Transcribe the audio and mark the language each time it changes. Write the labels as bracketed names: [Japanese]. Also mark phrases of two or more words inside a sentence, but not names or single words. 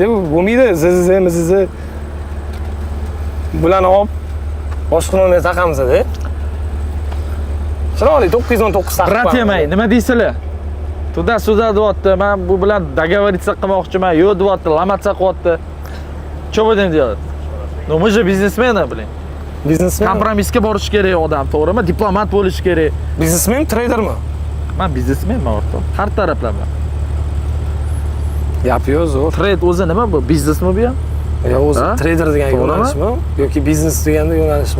[Uzbek] Bo'lmaydi, ziz. Bularni olib boshqalarga taqamiz-da. Chiroyli 919 taqib. Brat yemay, nima deysizlar? Tuda deyapti. Men bu bilan договориться qilmoqchiman. Yo'q deyapti, lamatsa qilyapti. [Russian] Что будем делать? Ну мы же biznesmeni, блин. [Uzbek] Biznesmen. Kompromissga borish kerak odam, to'g'rimi? Diplomat bo'lish kerak. Biznesmen, tradermi? Men biznesmenman, o'rta. Har taraflama. Gapi-yu zo'r. Trade o'zi nima bu? Biznesmi bu ham? Yo, o'zi trader degan yo'nalishmi yoki biznes deganda yo'nalishmi?